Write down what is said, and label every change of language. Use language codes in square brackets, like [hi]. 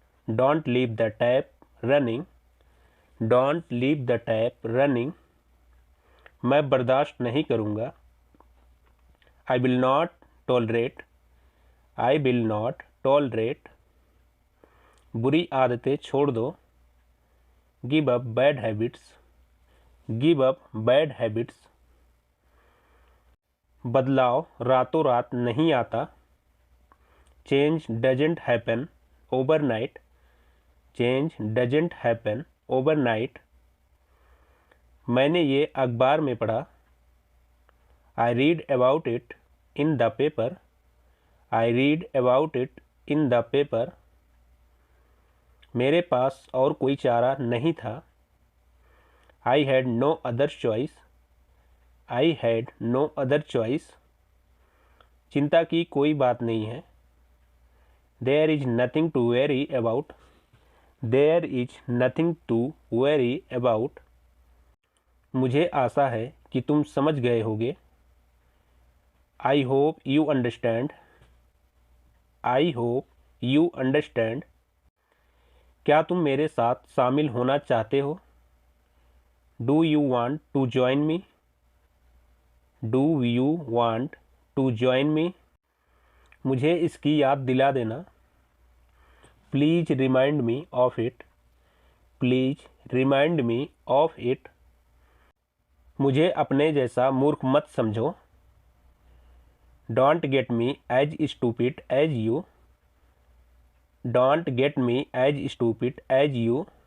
[en] Don't leave the tap running. Don't leave the tap running. [hi] मैं बर्दाश्त नहीं करूँगा। [en] I will not tolerate. I will not tolerate. [hi] बुरी आदतें छोड़ दो। [en] Give up bad habits. Give up bad habits. [hi] बदलाव रातों रात नहीं आता। [en] Change doesn't happen overnight. Change doesn't happen overnight. [hi] मैंने ये अखबार में पढ़ा। [en] I read about it in the paper. I read about it in the paper. [hi] मेरे पास और कोई चारा नहीं था। [en] I had no other choice. I had no other choice. [hi] चिंता की कोई बात नहीं है। [en] There is nothing to worry about. There is nothing to worry about. [hi] मुझे आशा है कि तुम समझ गए होगे। [en] I hope you understand. I hope you understand. [hi] क्या तुम मेरे साथ शामिल होना चाहते हो? [en] Do you want to join me? Do you want to join me? [hi] मुझे इसकी याद दिला देना। [en] Please remind me of it. Please remind me of it. [hi] मुझे अपने जैसा मूर्ख मत समझो। [en] Don't get me as stupid as you. Don't get me as stupid as you.